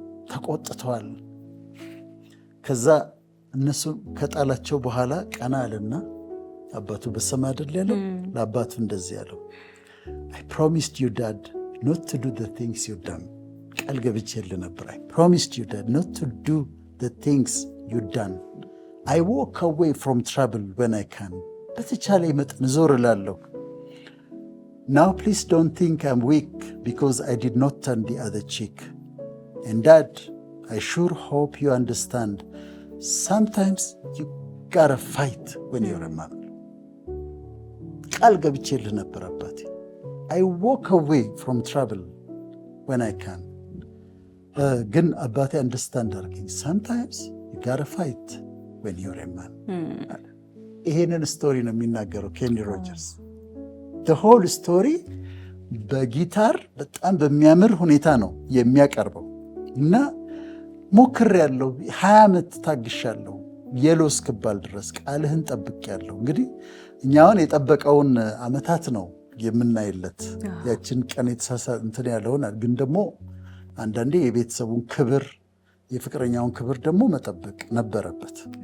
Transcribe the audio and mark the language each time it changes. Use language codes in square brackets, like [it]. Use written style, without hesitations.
[am] ተቆጥተዋል። ከዛ እነሱ ከጣላቸው በኋላ ቀና አለና አባቱ በሰማ አይደል ያለው፣ ለአባቱ እንደዚህ ያለው [en] I promised you dad not to do the things you done። [am] ቃል ገብቼልህ ነበር። [en] I promised you dad not to do the things you done. I walk away from trouble when I can። [am] በተቻለ መጠን ዞር እላለሁ። [en] Now please don't think I'm weak because I did not turn the other cheek. And dad, I sure hope you understand. Sometimes you gotta fight when you're a man. [am] ቃል ገብቼልህ ነበር አባቴ። [en] I walk away from trouble when I can. [am] ግን አባቴ አንደርስታንድ አድርገኝ። [en] Sometimes you gotta fight when you're a man. [am] ይሄንን ስቶሪ ነው የሚናገረው ኬኒ ሮጀርስ። [en] the whole story [am] በጊታር በጣም በሚያምር ሁኔታ ነው የሚያቀርበው እና ሞክሬያለሁ፣ 20 ዓመት ታግሻለሁ፣ የሎ እስክባል ድረስ ቃልህን ጠብቄያለሁ። እንግዲህ እኛውን የጠበቀውን ዓመታት ነው የምናይለት፣ ያችን ቀን የተሳሳ እንትን ያለውን። ግን ደግሞ አንዳንዴ የቤተሰቡን ክብር የፍቅረኛውን ክብር ደግሞ መጠበቅ ነበረበት።